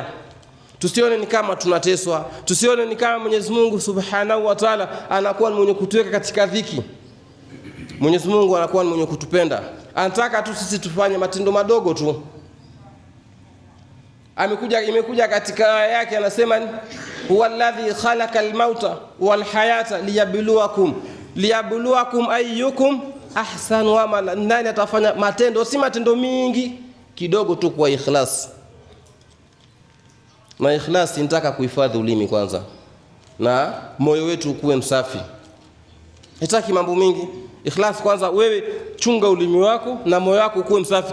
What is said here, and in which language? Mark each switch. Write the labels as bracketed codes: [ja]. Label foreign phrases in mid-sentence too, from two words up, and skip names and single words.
[sw] Tusione ni kama tunateswa, tusione ni kama Mwenyezi Mungu [ar] سبحانه وتعالى [sw] anakuwa mwenye kutuweka katika dhiki. Mwenyezi Mungu anakuwa mwenye kutupenda, anataka tu sisi tufanye matendo madogo tu. Imekuja katika aya yake, anasema [ar] هو الذي خلق الموت والحياة ليبلوكم أيكم أحسن عملا. [sw] Nani atafanya matendo, si matendo mingi, kidogo tu kwa ikhlas. Na ikhlas inataka kuhifadhi ulimi kwanza, na moyo wetu ukuwe msafi. Hataki mambo mingi. Ikhlas kwanza, wewe chunga ulimi wako na moyo wako ukuwe msafi.